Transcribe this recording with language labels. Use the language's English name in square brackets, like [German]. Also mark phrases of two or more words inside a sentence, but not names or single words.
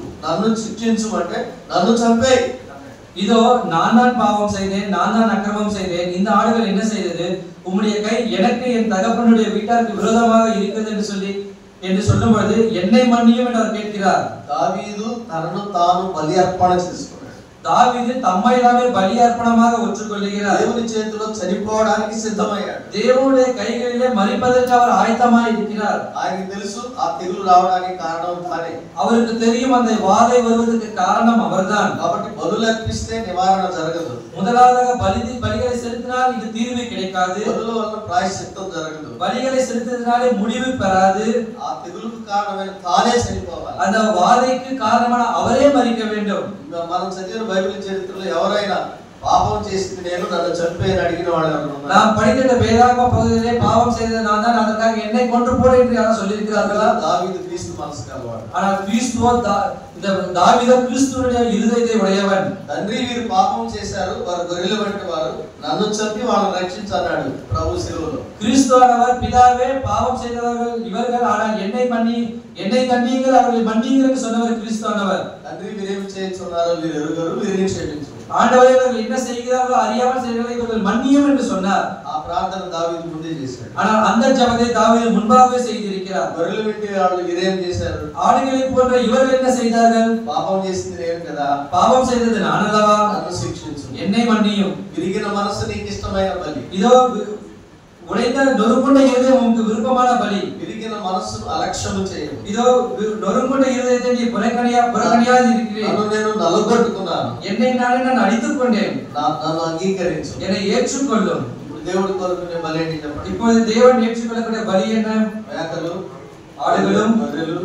[Telugu] నన్ను శిక్షించు అంటే నన్ను చంపేయి. [Tamil] இதோ நான் தான் பாவம் செய்தேன், நான் தான் அக்கிரமம் செய்தேன், இந்த ஆடுகள் என்ன செய்தது? உம்முடைய கை எனக்கு என் தகப்பனுடைய வீட்டாருக்கு விரோதமாக இருக்கிறது என்று சொல்லும் பொழுது என்னை மன்னியும் என்று அவர் கேட்கிறார். [Telugu] దావీదు తనను తాను బలి అర్పణ చేసుకున్నాడు. [Tamil] தாவீது தம்மை தாமே பலி அர்ப்பணமாக ஒற்றுக்கொள்கிறார். [Telugu] దేవుని చేతిలో చనిపోవడానికి సిద్ధమయ్యాడు. [Tamil] దేవుடைய கைகளிலே மரிப்பதற்கு அவர் ஆயத்தமாய் இருக்கிறார். [Telugu] ఆయనకి తెలుసు ఆ తెగులు రావడానికి కారణం తానే. [Tamil] அவருக்கு தெரியும் அந்த வாதை வருவதற்கு காரணம் அவர்தான். [Telugu] కాబట్టి బలులు అర్పిస్తే నివారణ జరగదు. [Tamil] முதலாவதாக பலிகளை செலுத்தினால் இது தீர்வு கிடைக்காது. [Telugu] బలుల వల్ల ప్రాయశ్చిత్తం జరగదు. [Tamil] பலிகளை செலுத்தினாலே முடிவு பெறாது. [Telugu] ఆ తెగులుకు కారణమైన తానే చనిపోవాలి. [Tamil] அந்த வாதைக்கு காரணமான அவரே மரிக்க வேண்டும். [Telugu] మనం చదివిన బైబిల్ చరిత్రలో ఎవరైనా పాపం చేసింది నేను, నన్ను చంపేయని అడిగిన వాళ్ళు ఉన్నారు? [Tamil] நாம் படித்த வேதாகம பகுதியிலே பாவம் செய்தது நான் தான், அதற்காக என்னை கொன்று போடு என்று யாரும் சொல்லி இருக்கிறார்களா? [Telugu] దావీదు క్రీస్తు మనసు కలవాడు. [Tamil] ஆனால் கிறிஸ்துவோ தாவீது கிறிஸ்துவுடைய இருதயத்தை உடையவன். [Telugu] తండ్రి వీరు పాపం చేశారు, వారు గొర్రెల వంటి వారు, నన్ను చంపి వాళ్ళని రక్షించన్నాడు ప్రభు శిలువలో. [Tamil] கிறிஸ்துவானவர் பிதாவே பாவம் செய்தவர்கள் இவர்கள், ஆனால் என்னை தண்டியுங்கள் அவர்களை மன்னியுங்கள் என்று சொன்னவர் கிறிஸ்துவானவர். [Telugu] తండ్రి వీరేమి చేయించున్నారో వీరు ఎరుగరు, వీరిని క్షమించు. [Tamil] ஆண்டவரே இவர்கள் என்ன செய்கிறார்களோ அறியாமல் செய்கிறார்கள், இவர்கள் மன்னியும் என்று சொன்னார். [Telugu] ఆ ప్రార్థన దావీదు ముందే చేశాడు. [Tamil] ஆனால் அந்த ஜெபத்தை தாவீது முன்பாகவே செய்திருக்கிறார். [Telugu] గొర్రెలు వెంటి వాళ్ళు వీరేం చేశారు? [Tamil] ஆடுகளை போன்ற இவர்கள் என்ன செய்தார்கள்? [Telugu] పాపం చేసింది నేను కదా, [Tamil] பாவம் செய்தது நான் அல்லவா, [Telugu] నన్ను శిక్షించు. [Tamil] என்னை மன்னியும். [Telugu] విరిగిన మనసు నీకు ఇష్టమైన బలి. [Tamil] இதோ உடைந்த நொறுங்குண்ட இருதயம் உனக்கு விருப்பமான பலி. [Telugu] విరిగిన మనసును అలక్ష్యము చేయము. [Tamil] இதோ நொறுங்குண்ட இருதயத்தை நீ புறக்கணியாது இருக்கிறேன். [Telugu] నన్ను నేను నలుగొట్టుకున్నాను, [Tamil] என்னை நான் அடித்துக் கொண்டேன், [Telugu] నన్ను అంగీకరించు. [Tamil] என்னை ఏற்றுக்கொள்ளும். [Telugu] ఇప్పుడు దేవుడి కొరకు బలి ఏంటి చెప్పండి? [Tamil] இப்பொழுது தேவன் ஏற்றுக்கொள்ளக்கூடிய பலி என்ன? [Telugu] మేకలు, [Tamil] ஆடுகளும் [Telugu] గొర్రెలు,